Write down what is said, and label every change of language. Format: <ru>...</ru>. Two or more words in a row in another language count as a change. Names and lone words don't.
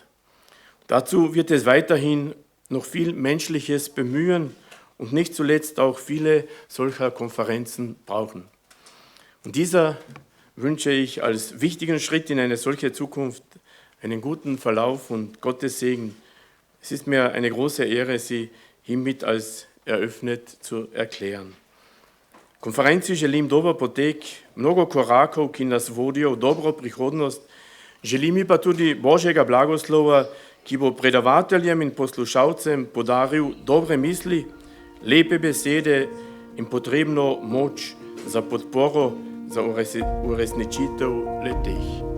<de>Dazu wird es weiterhin noch viel menschliches Bemühen und nicht zuletzt auch viele solcher Konferenzen brauchen. Und dieser wünsche ich als wichtigen Schritt in eine solche Zukunft einen guten Verlauf und Gottes Segen. Es ist mir eine große Ehre, Sie hiermit als eröffnet zu erklären.</de> <sl>Konferenci želim dober potek, mnogo korakov, ki nas vodijo v dobro prihodnost. Želim mi pa tudi Božjega blagoslova, ki bo predavateljem in poslušalcem podaril dobre misli, lepe besede in potrebno moč za podporo, za uresničitev le-teh.</sl>